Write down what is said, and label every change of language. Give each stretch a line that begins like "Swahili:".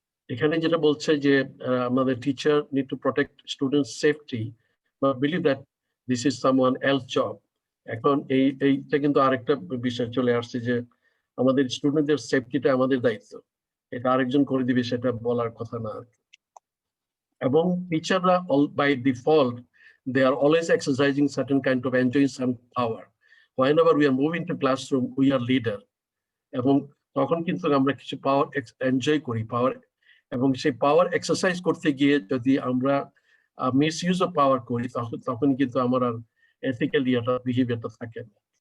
Bangla: এখানে যেটা বলছে যে আমাদের
English: Teacher need to protect students safety but believe that this is someone else job.
Bangla: এখন এইটা কিন্তু আরেকটা বিষয় চলে আসছে যে আমাদের স্টুডেন্টদের সেফটিটা আমাদের দায়িত্ব, এটা আরেকজন করে দিবে সেটা বলার কথা না। এবং টিচাররা
English: By default they are always exercising certain kind of enjoying some power. Whenever we are moving to classroom, we are leader.
Bangla: এবং তখন কিন্তু আমরা কিছু পাওয়ার এনজয় করি, পাওয়ার, এবং সেই পাওয়ার এক্সারসাইজ করতে গিয়ে যদি আমরা মিস ইউজ অফ পাওয়ার করি তখন কিন্তু আমার আর এথিক্যাল বিহেভিয়ারটা থাকে না।